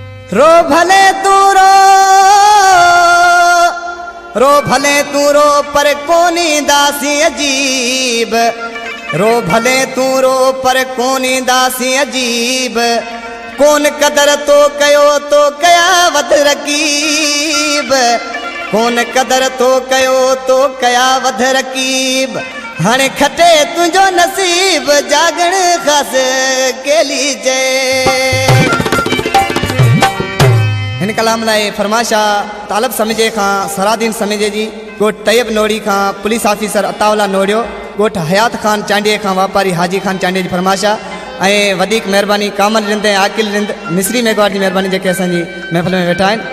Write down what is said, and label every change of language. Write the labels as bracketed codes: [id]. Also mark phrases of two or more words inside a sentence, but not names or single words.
[skr] रो भले तू रो पर कोनी दासी अजीब। रो भले तू रो पर कोनी दासी अजीब। कोन कदर तो कयो तो कया वध रकीब। कोन कदर तो कयो तो कया वध रकीब। हाणे खटे तुझो नसीब जागण खस केली जे। [sd] इन कलाम लाए फरमाशा तालब समझे खां सरादीन समझे जी गोट तैयब नोड़ी खां पुलिस ऑफिसर अतावला नोड़ियो गोट हयात खान चांडिये खां वापारी हाजी खान चांडिये जी फरमाशा ऐं वधीक मेहरबानी कामल रिंद ऐं आकिल रिंद मिस्री मेघवार जी मेहरबानी जेके असांजी महफ़िल में वेठा आहिनि।